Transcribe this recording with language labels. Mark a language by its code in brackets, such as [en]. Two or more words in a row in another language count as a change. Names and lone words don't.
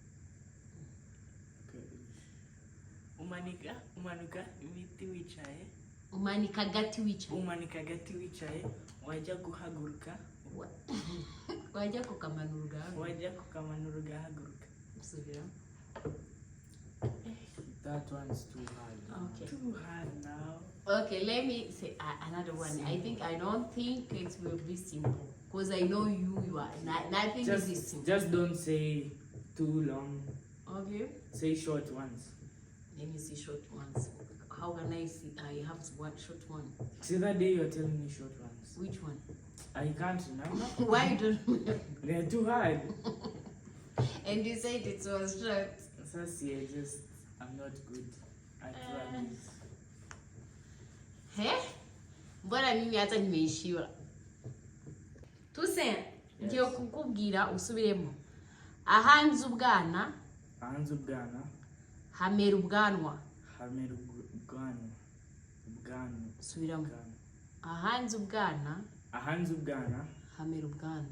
[en] Okay. [rw] Umanuka ibiti wicaye. Umanika gati wicaye. Umanika agati wicaye. Wajya guhaguruka. Wajya kukamanura ugahaguruka. Wajya kukamanura ugahaguruka. Subira. [en] That one's too hard. Okay. Too hard now. Okay, let me say another one. I don't think it will be simple because I know you are nothing is this simple. Just don't say too long. Okay. Say short ones. Let me see short ones. How can I see? I have one short one. See that day you're telling me short ones. Which one? I can't remember. Why you don't? They're too hard. And you said it was short. So see, I'm not good at rallies. He? [sw] Mbona mimi hata nimeishiwa. [rw] Tuse ngiye kukubwira usubiremo. Ahanze ubwana. Ahanze ubwana. Hamera ubwanwa. Hamera ubwanwa. Ubwanwa. Subiramo. Ahanze ubwana. Ahanze ubwana. Hamera ubwanwa.